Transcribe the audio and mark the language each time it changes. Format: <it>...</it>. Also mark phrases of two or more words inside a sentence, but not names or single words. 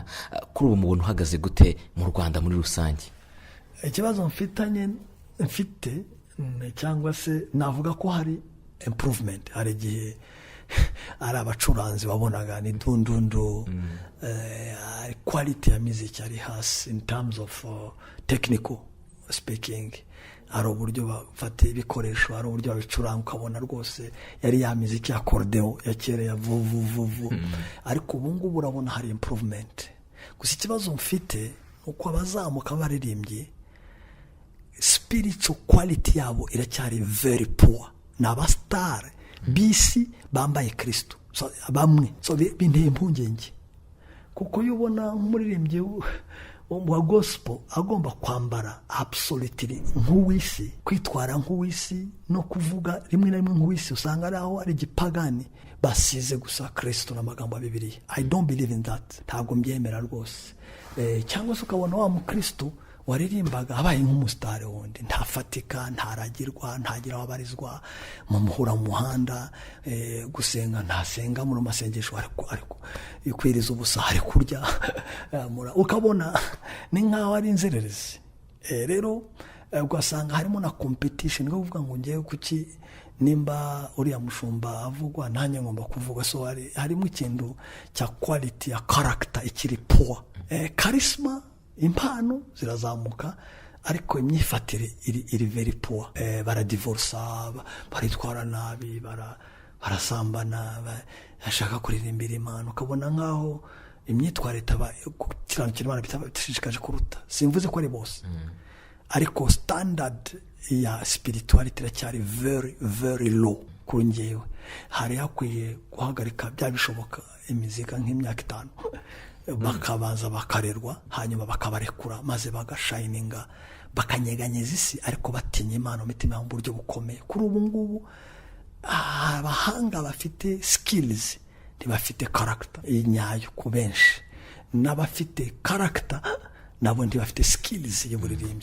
<rw>Kuri ubu mubona uhagaze gute mu Rwanda muri rusange? Ikibazo mfite cyangwa se navuga ko hari improvement. Hari igihe ari abacuranzi wabonaga ni dundundu, quality ya music ari hasi</rw> <en>in terms of technical speaking.</en> <rw>Hari uburyo bafata ibikoresho, hari uburyo babicuranga ukabona rwose yari ya muziki ya accordion ya kera ya vuvu. Ariko ubu ngubu urabona hari improvement. Gusa ikibazo mfite uko abazamuka baririmbye,</rw> <en>spiritual quality</en> <rw>yabo iracyari</rw> <en>very poor.</en> <rw>N'abastar bisi bambaye Kristo bamwe, so binteye impungenge, kuko yubona nk'umuririmbyi wa gospel agomba kwambara absolutely nk'uwisi, kwitwara nk'uwisi, no kuvuga rimwe na rimwe nk'uwisi. Usanga ari aho ari gipagani basize gusa Kristo n'amagambo ya Bibiliya.</rw> <en>I don't believe in that,</en> <rw>ntabwo mbyemera rwose. Cyangwa se ukabona wa mukristo waririmbaga abaye nk'umusitari wundi, ntafatika, ntaragirwa, ntagira ababarizwa mu muhura mu muhanda, gusenga ntasenga mu masengesho, ariko kwiriza ubusa, ari kurya ukabona ni nkaho ari inzererezi. Rero ugasanga harimo na competition yo kuvuga ngo ngiye kuki nimba uriya mushumba avugwa nanjye ngomba kuvuga. So harimo ikintu cya quality ya character ikiri poor. Charisma, impano zirazamuka, ariko imyifatire iri</rw> <en>very poor.</en> <rw>Baradivorsa, baritwara nabi, barasambana, bashaka kuririmbira Imana, ukabona nkaho imyitwarire kiranukira Imana bitashishikaje kuruta. Simvuze ko ari bose, ariko standard ya spirituality iracyari</rw> <en>very very low</en> <rw>kuri njyewe. Hari hakwiye guhagarika bya bishoboka imizika nk'imyaka 5 bakabaza bakarerwa, hanyuma bakabarekura, maze bagashininga, bakanyeganyeza isi, ariko batinya Imana mu mitima mu buryo bukomeye. Kuri ubu ngubu abahanga bafite skills ntibafite character inyayo ku benshi, n'abafite character nabo ntibafite skills y'uburirimbi.</rw>